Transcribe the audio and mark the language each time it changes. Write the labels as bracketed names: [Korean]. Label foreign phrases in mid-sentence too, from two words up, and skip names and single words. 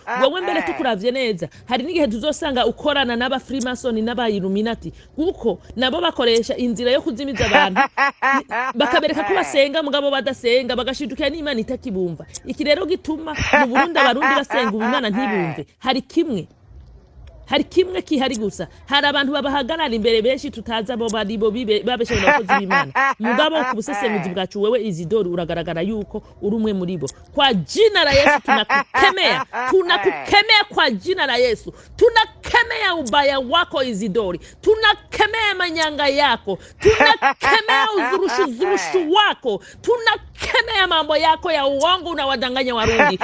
[Rundi] Wewe mbere tukuravye neza hari n'igihe tuzosanga ukorana n'aba Freemason n'aba Illuminati kuko nabo bakoresha inzira yo kuzimiza abantu bakabereka ko basenga mugabo badasenga bagashidukira n'Imana itakibumva. Iki rero gituma mu Burundi abarundi basenga Imana ntibumve. Hari kimwe kihari gusa hari abantu babahagarara imbere benshi tutaza abo baribo babesheje abakozi b'Imana mugabo ku busesenguzi bwacu wewe Isidori uragaragara yuko uri umwe muri bo. [Swahili] Kwa jina la Yesu tunakukemea kwa jina la Yesu. Tunakemea ubaya wako Isidori, tunakemea manyanga yako, tunakemea uzurushu wako, tunakemea mambo yako ya uongo na wadanganya Warundi.